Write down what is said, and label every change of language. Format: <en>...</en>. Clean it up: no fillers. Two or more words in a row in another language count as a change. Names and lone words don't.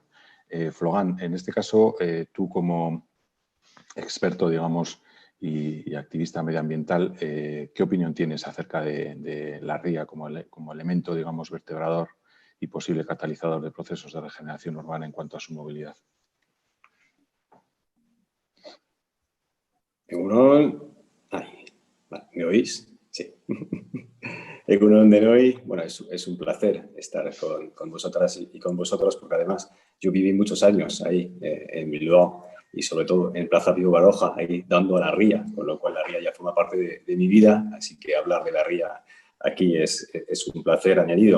<es>Flogan, en este caso, tú como experto, digamos, y activista medioambiental, ¿qué opinión tienes acerca de la ría como elemento, digamos, vertebrador y posible catalizador de procesos de regeneración urbana en cuanto a su movilidad? ¿Me oís? Sí.</es> <eu>Egunon Denoi, bueno,</eu> <es>es un placer estar con vosotras y con vosotros, porque además yo viví muchos años ahí en Bilbao y sobre todo en Plaza Pío Baroja, ahí dando a la ría, con lo cual la ría ya forma parte de mi vida, así que hablar de la ría aquí es un placer añadido.</es>